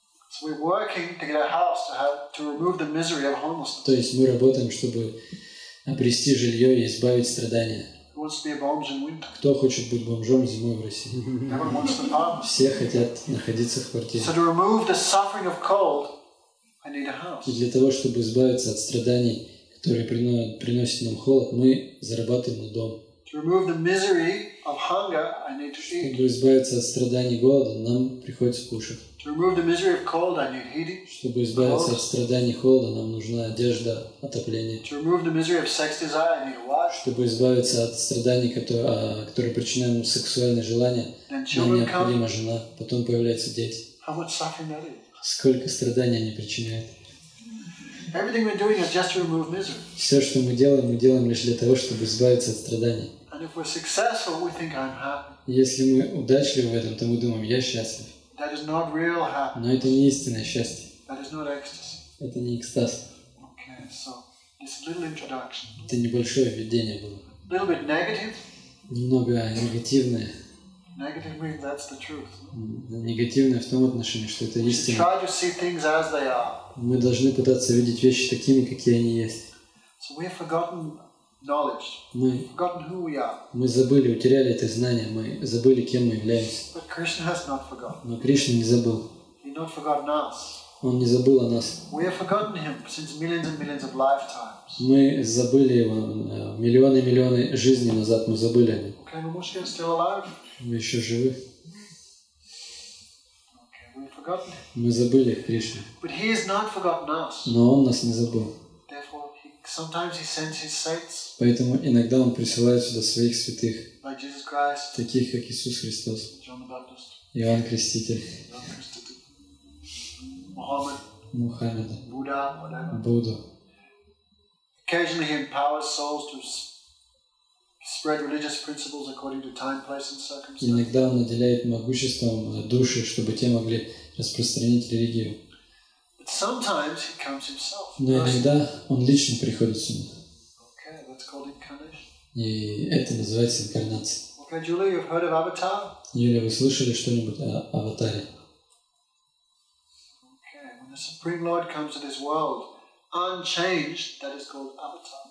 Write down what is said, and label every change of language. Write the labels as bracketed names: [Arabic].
[English] So we're working to get a house to remove the misery of homelessness. [Russian] То есть мы работаем, чтобы обрести жилье и избавить страдания. [English] Who wants to be a bomb in winter? [Russian] Кто хочет быть бомжом зимой в России? [English] Everyone wants an apartment. [Russian] Все хотят находиться в квартире. [English] So to remove the suffering of cold, I need a house. [Russian] И для того, чтобы избавиться от страданий, которые приносят нам холод, мы зарабатываем на дом. [English] To remove the misery of hunger, I need to eat. [Russian] Чтобы избавиться от страданий голода, нам приходится кушать. [English] To remove the misery of cold, I need heating. [Russian] Чтобы избавиться от страданий холода, нам нужна одежда, отопление. [English] To remove the misery of sex desire, I need a wife. [Russian] Чтобы избавиться от страданий, которые причиняют нам сексуальные желания, [English] Then [Russian] нам [English] children [Russian] необходима [English] come. [Russian] жена, потом появляются дети. [English] How much suffering that is. [Russian] Сколько страданий они причиняют. [English] Everything we're doing is just to remove misery. [Russian] Все, что мы делаем лишь для того, чтобы избавиться от страданий. [English] And if we're successful, we think I'm happy. [Russian] Если мы удачливы в этом, то мы думаем, я счастлив. [English] That is not real happiness. [Russian] Но это не истинное счастье. [English] That is not ecstasy. [Russian] Это не экстаз. [English] Okay, so this little introduction. [Russian] Это небольшое введение было. [English] A little bit negative. [Russian] Немного негативное. [English] Negative means that's the truth. [Russian] Негативное в том отношении, что это [English] We should [Russian] истина. [English] try to see things as they are. [Russian] Мы должны пытаться видеть вещи такими, какие они есть. [English] So we have forgotten knowledge, [Russian] Мы [English] forgotten who we are. [Russian] забыли, утеряли это знание, мы забыли, кем мы являемся. [English] But Krishna has not forgotten. [Russian] Но Кришна не забыл. [English] He not forgotten us. [Russian] Он не забыл о нас. [English] We have forgotten him since millions and millions of lifetimes. [Russian] Мы забыли его миллионы и миллионы жизней назад, мы забыли о нем. [English] Okay, Mamushka is still alive? [Russian] Мы еще живы. [English] Okay, we've forgotten him. [Russian] Мы забыли Кришну. [English] But he has not forgotten us. [Russian] Но он нас не забыл. [English] Therefore, sometimes he sends his saints, [Russian] Поэтому иногда он присылает сюда своих святых, [English] like Jesus Christ, [Russian] таких как Иисус Христос, [English] John the Baptist, [Russian] Иоанн Креститель, [English] John Christopher, Muhammad, [Russian] Мухаммеда, [English] Buddha, whatever. [Russian] Будду. [English] Occasionally he empowers souls to spread religious principles according to time, place, and circumstance. [Russian] Иногда он наделяет могуществом души, чтобы те могли распространить религию. [English] But sometimes he comes himself. [Russian] Но иногда он лично приходит сюда. [English] Okay, that's called incarnation. [Russian] И это называется инкарнация. [English] Okay, Julie, you've heard of Avatar? [Russian] Юля, вы слышали что-нибудь о Аватаре? [English] Okay, when the Supreme Lord comes to this world, unchanged, that is called avatar.